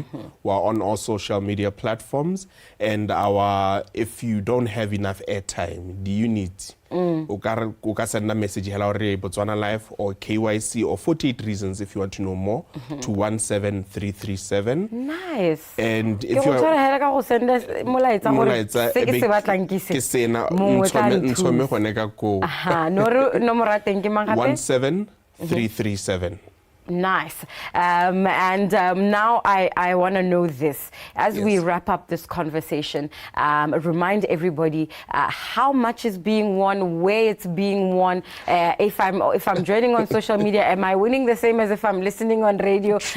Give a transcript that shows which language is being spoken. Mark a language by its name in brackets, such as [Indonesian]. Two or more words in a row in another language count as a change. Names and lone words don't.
[English] We're on all social media platforms. And if you don't have enough airtime, do you need uka send a message hello Botswana Life or KYC or 48 reasons if you want to know more to 17337. Nice. And if you are [Tswana] nomoro teng ke mang gape? [English] 17337. Nice. Now I want to know this. As we wrap up this conversation, remind everybody how much is being won, where it's being won. If I'm joining on social media, am I winning the same as if I'm listening on radio?